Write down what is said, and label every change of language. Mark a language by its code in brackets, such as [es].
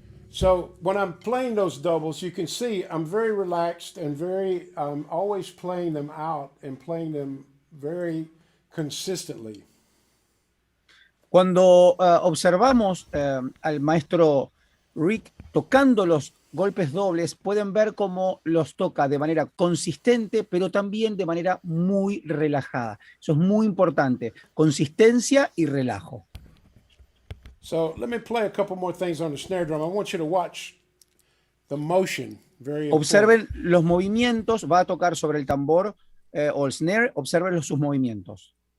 [en] So when I'm playing those doubles, you can see I'm very relaxed and I'm always playing them out and playing them very consistently. [es] Cuando observamos al maestro Rick tocando los golpes dobles, pueden ver cómo los toca de manera consistente, pero también de manera muy relajada. Eso es muy importante, consistencia y relajo. [en] So let me play a couple more things on the snare drum. I want you to watch the motion, very important. [es] Observen los movimientos, va a tocar sobre el tambor o el snare, observen sus movimientos.